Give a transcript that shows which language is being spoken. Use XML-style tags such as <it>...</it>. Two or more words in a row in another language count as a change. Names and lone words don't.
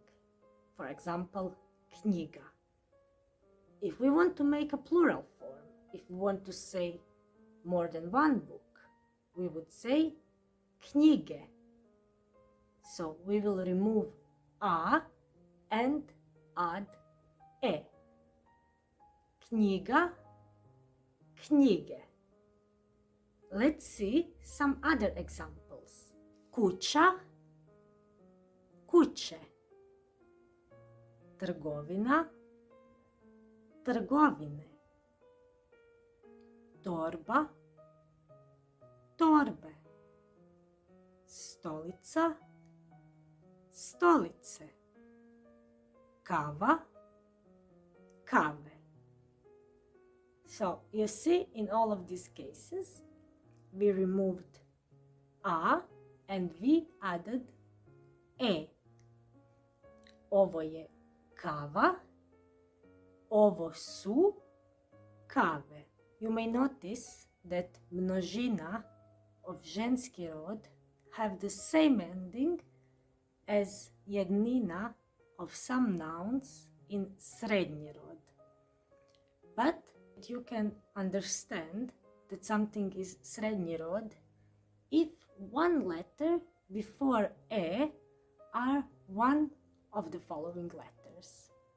<en>For example, knjiga. If we want to make a plural form, if we want to say more than one book, we would say knjige. So we will remove a and add e.</en> <hr>Knjiga, knjige.</hr> <en>Let's see some other examples.</en> <hr>Kuća, kuće. Trgovina, trgovine. Torba, torbe. Stolica, stolice. kava, kave.</hr> <en>So you see, in all of these cases, we removed a and we added e.</en> <hr>Ovo je kava, ovo su kave.</hr> <en>You may notice that množina of</en> <hr>ženski rod</hr> <en>have the same ending as jednina of some nouns in</en> <hr>srednji rod.</hr> <en>But you can understand that something is</en> <hr>srednji rod</hr> <en>if one letter before e are one of the following letters.</en>